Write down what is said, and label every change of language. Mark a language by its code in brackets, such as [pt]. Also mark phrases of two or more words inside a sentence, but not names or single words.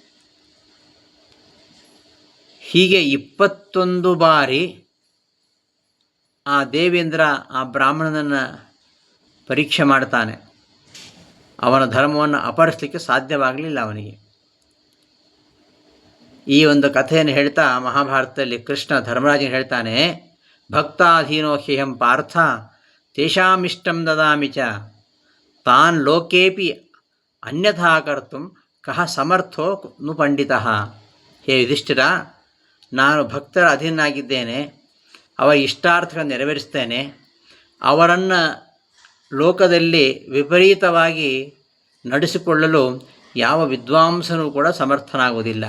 [kn] ಹೀಗೆ 21 ಬಾರಿ ಆ ದೇವೇಂದ್ರ ಆ ಬ್ರಾಹ್ಮಣನನ್ನು ಪರೀಕ್ಷೆ ಮಾಡ್ತಾನೆ. ಅವನ ಧರ್ಮವನ್ನು ಅಪಹರಿಸಲಿಕ್ಕೆ ಸಾಧ್ಯವಾಗಲಿಲ್ಲ ಅವನಿಗೆ. ಈ ಒಂದು ಕಥೆಯನ್ನು ಹೇಳ್ತಾ ಮಹಾಭಾರತದಲ್ಲಿ ಕೃಷ್ಣ ಧರ್ಮರಾಜನ ಹೇಳ್ತಾನೆ, [sa] ಭಕ್ತಾಧೀನೋ ಹ್ಯಹಂ ಪಾರ್ಥ ತೇಷಾಮಿಷ್ಟಂ ದದಾಮಿ ಚ ತಾನ್ ಲೋಕೇಪಿ ಅನ್ಯಥಾ ಕರ್ತುಂ ಕಹ ಸಮರ್ಥೋ ನು ಪಂಡಿತಃ. [kn] ಹೇ ಯುಧಿಷ್ಠಿರ, ನಾನು ಭಕ್ತರ ಅಧೀನಾಗಿದ್ದೇನೆ, ಅವರ ಇಷ್ಟಾರ್ಥಗಳನ್ನು ನೆರವೇರಿಸ್ತೇನೆ. ಅವರನ್ನು ಲೋಕದಲ್ಲಿ ವಿಪರೀತವಾಗಿ ನಡೆಸಿಕೊಳ್ಳಲು ಯಾವ ವಿದ್ವಾಂಸನೂ ಕೂಡ ಸಮರ್ಥನಾಗುವುದಿಲ್ಲ.